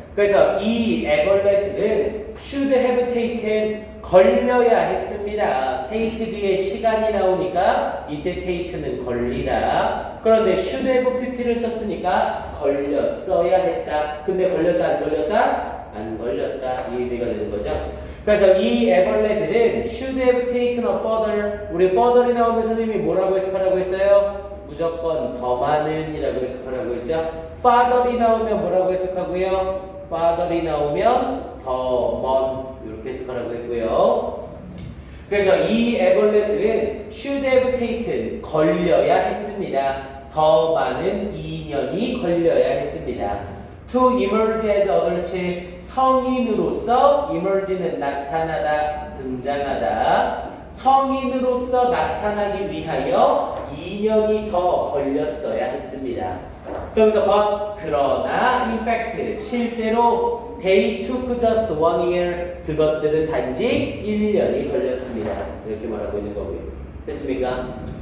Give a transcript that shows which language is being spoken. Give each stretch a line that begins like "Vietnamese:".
Korean: 그래서 이 애벌레들은
English: should have taken
Korean: 걸려야 했습니다. take 뒤에 시간이 나오니까 이때 take는 걸리다. 그런데 should have pp를 썼으니까 걸렸어야 했다. 근데 걸렸다 안 걸렸다? 안 걸렸다. 이 의미가 되는 거죠. 그래서 이 애벌레들은
English: should have taken a further.
Korean: 우리 further이 나오면 선생님이 뭐라고 해석하라고 했어요? 무조건 더 많은 이라고 해석하라고 했죠. father이 나오면 뭐라고 해석하고요? father이 나오면 더 먼 이렇게 해석하라고 했고요. 그래서 이 애벌레들은
English: should have taken
Korean: 걸려야 했습니다. 더 많은 2년이 걸려야 했습니다.
English: To emerge as adults
Korean: 성인으로서 emerge는 나타나다, 등장하다. 성인으로서 나타나기 위하여 2년이 더 걸렸어야 했습니다. 그러면서 but 그러나
English: in fact
Korean: 실제로
English: they took just 1 year
Korean: 그것들은 단지 1년이 걸렸습니다. 이렇게 말하고 있는 거고요. 됐습니까?